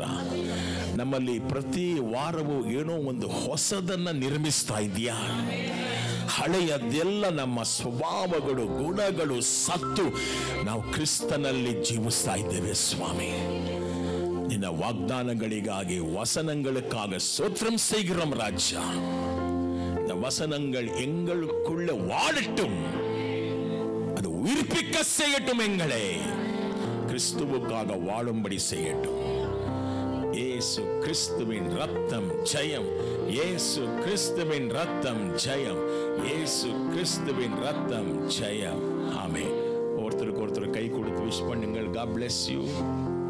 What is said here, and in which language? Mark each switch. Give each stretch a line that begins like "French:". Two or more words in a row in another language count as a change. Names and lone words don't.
Kannada: ನಮ್ಮಲ್ಲಿ ಪ್ರತಿ ವಾರವೂ ಏನೋ ಒಂದು ಹೊಸದನ್ನ ನಿರ್ಮಿಸ್ತಾ ಇದೆಯಾ? ಹಳೆಯದೆಲ್ಲ ನಮ್ಮ ಸ್ವಭಾವಗಳು, ಗುಣಗಳು ಸತ್ತು ನಾವು ಕ್ರಿಸ್ತನಲ್ಲಿ ಜೀವಿಸ್ತಾ ಇದ್ದೇವೆ ಸ್ವಾಮಿ. ನಿನ್ನ ವಾಗ್ದಾನಗಳಿಗಾಗಿ,
Tamil: வசனங்களுக்காக ஸ்தோத்திரம் செய்கிறோம் ராஜா. இந்த வசனங்கள் எங்களுக்குள்ள வாழட்டும், அது உயிர்ப்பிக்க செய்யட்டும், எங்களை கிறிஸ்துவுக்காக வாழும்படி செய்யட்டும். இயேசு கிறிஸ்துவின் ரத்தம் ஜெயம், இயேசு கிறிஸ்துவின் ரத்தம் ஜெயம், இயேசு கிறிஸ்துவின் ரத்தம் ஜெயம். ஆமென். ஒருத்தருக்கு ஒருத்தர் கை கொடுத்து விஷ் பண்ணுங்கள்.
English: God bless you.